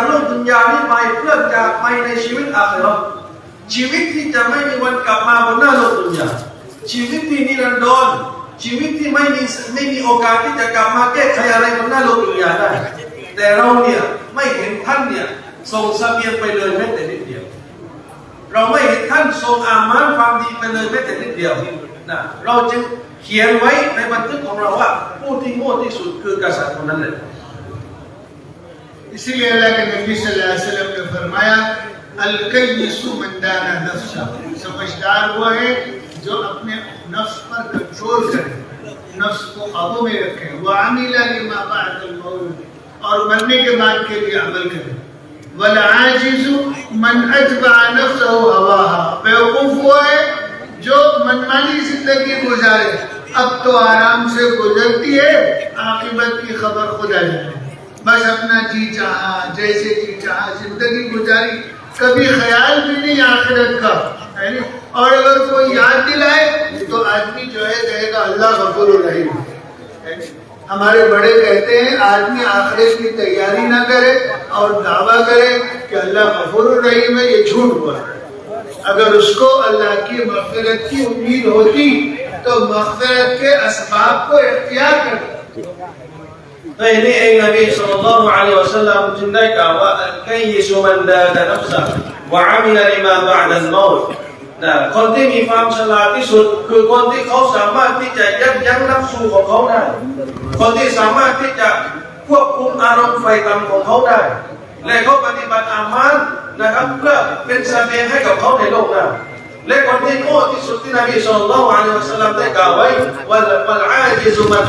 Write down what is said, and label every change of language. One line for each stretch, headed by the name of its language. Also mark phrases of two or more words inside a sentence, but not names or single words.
Thai: โลกดุนยานี้ไปเพื่อจากไปในชีวิตอาคิเราะห์ชีวิตที่จะไม่มีวันกลับมาบนหน้าโลกดุนยาชีวิตที่นิรันดรชีวิตที่ไม่มีโอกาสที่จะกลับมาแก้ไขอะไรบนหน้าโลกดุนยาได้แต่เราเนี่ยไม่เห็นท่านเนี่ยส่งเสบียงไปเลยแม้แต่นิดเดียวเราไม่เห็นท่านส่งอามานความดีไปเลยแม้แต่นิดเดียวนะเราจึงเขียนไว้ในบันทึกของเราว่าผู้ที่โง่ที่สุดคือกษัตริย์คนนั้นแหละ
Hindi: इसीलिए अल्लाह के नबी
Arabic: صلى الله عليه وسلم
Hindi: ने फरमाया
Arabic: الكيس من دان نفسه
Hindi: समझदार वो है जो अपने नफ्स पर कंट्रोल करे नफ्स को काबू में रखे
Arabic: و عمل لما بعد الموت
Hindi: और मरने के बाद के लिए अमल करे
Arabic: والعاجز من أتبع نفسه هواها
Hindi: बेवकूफ वो है जो मनमानी जिंदगी गुजारे अब तो आराम से गुजरती है आखिरत की खबर खुदा जाने बस अपना जी चाहा जैसे जी चाहा जिंदगी गुजारी कभी ख्याल भी नहीं आखिरत का है नहीं और अगर कोई याद दिलाए तो आदमी जो है कहेगा अल्लाह गफूर रहीम हमारे बड़े कहते हैं आदमी आखिरत की तैयारी ना करे और दावा करे कि अल्लाह गफूर रहीम है ये झूठ बोल रहा है अगर उसको अल्लाह की मग़फ़िरत की उम्मीद होती तो मग़फ़िरत के असबाब को इख्तियार करता
Thai: ในนี้เองนบี
Arabic: صلى الله عليه وسلم
Thai: จึงได้กล่าวว่า
Arabic: الكيس من دان نفسه و عمل لما بعد الموت
Thai: นะคนที่มีความฉลาดที่สุดคือคนที่เขาสามารถที่จะยับยั้งนัฟซูของเขาได้คนที่สามารถที่จะควบคุมอารมณ์ไฟต่ำของเขาได้และเขาปฏิบัติอามัลนะครับเพื่อเป็นเสบียงให้กับเขาในโลกหน้าและคนที่โง่ที่สุดที่นบี
Arabic: صلى الله عليه وسلم
Thai: ได้กล่าวไว้
Arabic: والعاجز من